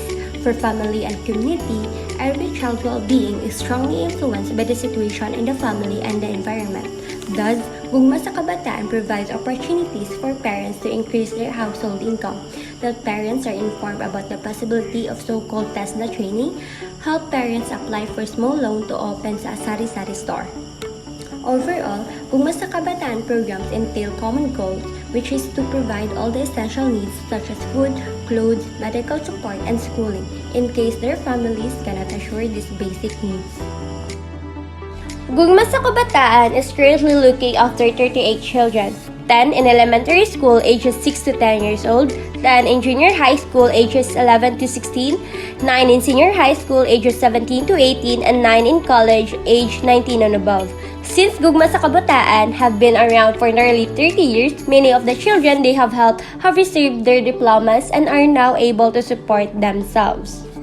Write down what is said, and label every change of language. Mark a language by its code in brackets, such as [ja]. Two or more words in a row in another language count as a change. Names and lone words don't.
[en] For family and community, every child's well-being is strongly influenced by the situation in the family and the environment. Thus, Gugma sa Kabataan provides opportunities for parents to increase their household income. That parents are informed about the possibility of so-called TESDA training, help parents apply for small loan to open [ceb] sa sari-sari [en] store. Overall, Gugma sa Kabataan programs entail common goals, which is to provide all the essential needs such as food, clothes, medical support, and schooling, in case their families cannot assure these basic needs. Gugma sa Kabataan is currently looking after 38 children, 10 in elementary school ages 6 to 10 years old, 10 in junior high school ages 11 to 16, 9 in senior high school ages 17 to 18, and 9 in college age 19 and above. Since Gugma sa Kabataan have been around for nearly 30 years, many of the children they have helped have received their diplomas and are now able to support themselves.